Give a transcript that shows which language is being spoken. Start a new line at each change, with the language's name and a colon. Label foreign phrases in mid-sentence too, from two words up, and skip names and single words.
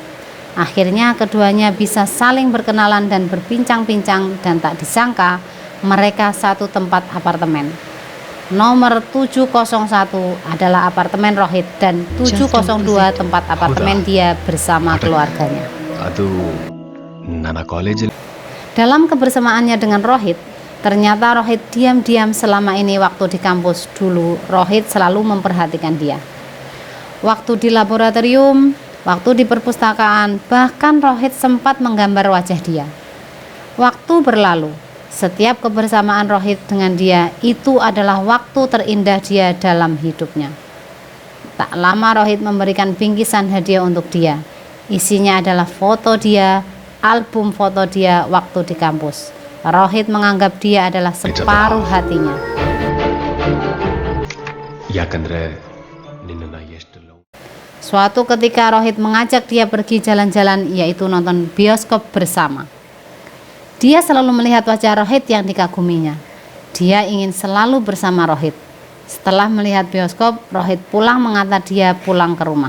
Indonesian: Akhirnya keduanya bisa saling berkenalan dan berbincang-bincang, dan tak disangka mereka satu tempat apartemen. Nomor 701 adalah apartemen Rohit dan 702 tempat apartemen dia bersama keluarganya.
Kannada: ಅದು ನನ್ನ ಕಾಲೇಜಲ್ಲಿ
Indonesian: Dalam kebersamaannya dengan Rohit, ternyata Rohit diam-diam selama ini waktu di kampus dulu. Rohit selalu memperhatikan dia. Waktu di laboratorium, waktu di perpustakaan, bahkan Rohit sempat menggambar wajah dia. Waktu berlalu, setiap kebersamaan Rohit dengan dia itu adalah waktu terindah dia dalam hidupnya. Tak lama Rohit memberikan bingkisan hadiah untuk dia. Isinya adalah foto dia, album foto dia waktu di kampus. Rohit menganggap dia adalah separuh hatinya.
Kannada: ಯಾಕಂದ್ರೆ ನಿನ್ನ ಎಷ್ಟು ಲವ್.
Indonesian: Suatu ketika Rohit mengajak dia pergi jalan-jalan, yaitu nonton bioskop bersama. Dia selalu melihat wajah Rohit yang dikaguminya. Dia ingin selalu bersama Rohit. Setelah melihat bioskop, Rohit pulang mengantar dia pulang ke rumah.